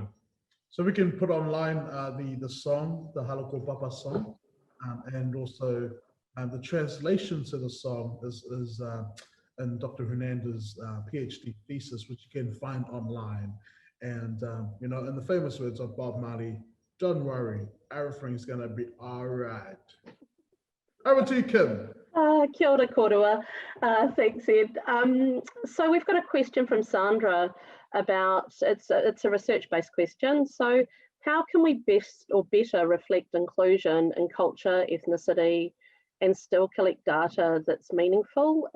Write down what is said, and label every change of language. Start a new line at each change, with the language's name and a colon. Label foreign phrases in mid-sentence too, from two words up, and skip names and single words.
English: So we can put online the song, the Haloko Papa song, and also the translation to the song is in Dr. Hernandez's PhD thesis, which you can find online. And in the famous words of Bob Marley, don't worry, everything's gonna be all right. Over to you, Kim.
Māori: Kia ora korua.
English: Thanks, Ed. So we've got a question from Sandra about, it's a research-based question. So how can we best or better reflect inclusion in culture, ethnicity, and still collect data that's meaningful?